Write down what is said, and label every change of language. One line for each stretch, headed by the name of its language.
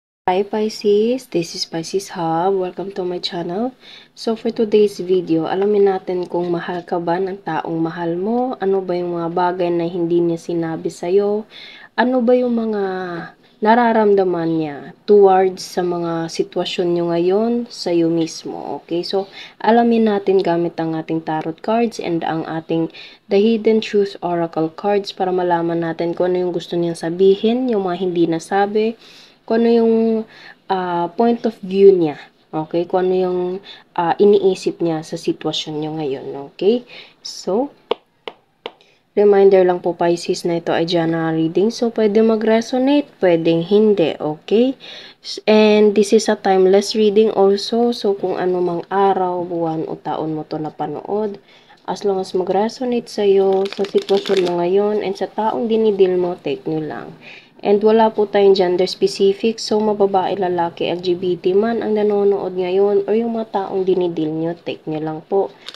English: Hi Pisces, this is Pisces Hub. Welcome to my channel. So for today's video,
Filipino: alamin natin kung mahal ka ba ng taong mahal mo, ano ba yung mga bagay na hindi niya sinabi sa'yo, ano ba yung mga nararamdaman niya towards sa mga sitwasyon nyo ngayon sa'yo mismo. Okay, so alamin natin gamit ang ating tarot cards and ang ating The Hidden Truth Oracle cards para malaman natin kung ano yung gusto niyang sabihin, yung mga hindi nasabi, kung ano yung point of view niya. Okay? Kung ano yung iniisip niya sa sitwasyon niyo ngayon. Okay? So, reminder lang po Pisces na ito ay general reading. So, pwede mag-resonate, pwedeng hindi. Okay?
English: And this is a timeless reading also.
Filipino: So, kung ano mang araw, buwan o taon mo to napanood,
English: as long as
Filipino: mag-resonate sa'yo, sa sitwasyon mo ngayon, and sa taong dinidil mo, take nyo lang. And wala po tayong gender specific, so mababae, lalaki, LGBT man ang nanonood ngayon or yung mga taong dinidil nyo, take nyo lang po.